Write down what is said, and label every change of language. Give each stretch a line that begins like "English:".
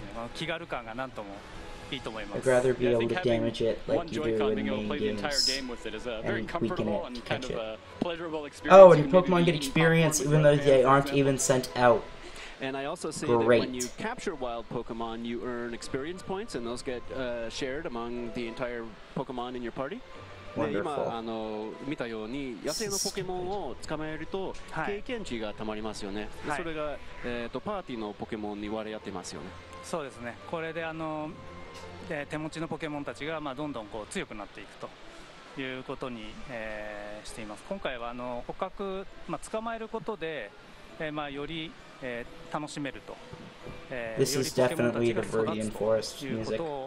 English: I'd rather be able to damage it like you do in main games, and weaken it to catch it. Oh, and Pokemon get experience even though they aren't even sent out. And I also see that when you capture wild Pokemon, you earn experience points, and those get shared among the entire Pokemon in your party. Wonderful.
Japanese: 見たように野生のポケモンを捕まえると経験値がたまりますよね。それがパーティーのポケモンに割り当てますよね。そうですね。これで手持ちのポケモンたちがどんどんこう強くなっていくということにしています。今回は捕獲捕まえることでより楽しめると。
English: This is definitely the Viridian Forest music.